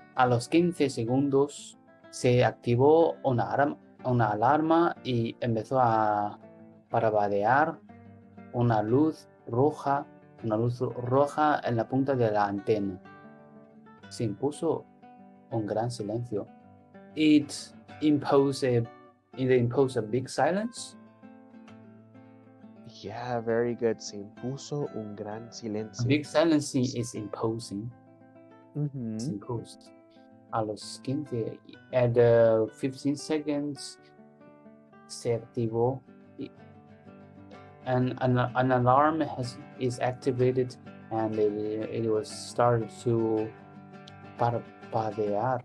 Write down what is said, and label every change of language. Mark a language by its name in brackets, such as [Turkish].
[Spanish] A los 15 segundos se activó una alarma y empezó a parpadear una luz roja en la punta de la antena. Se impuso un gran silencio. [English] It imposed a big silence. Yeah, very good. [Spanish] Se impuso un gran silencio. [English] A big silence is imposing. Mm-hmm. It's imposed. [Spanish] A los 15, [English] at 15 seconds, [Spanish] se activó [English] and an alarm is activated and it was started to parpadear.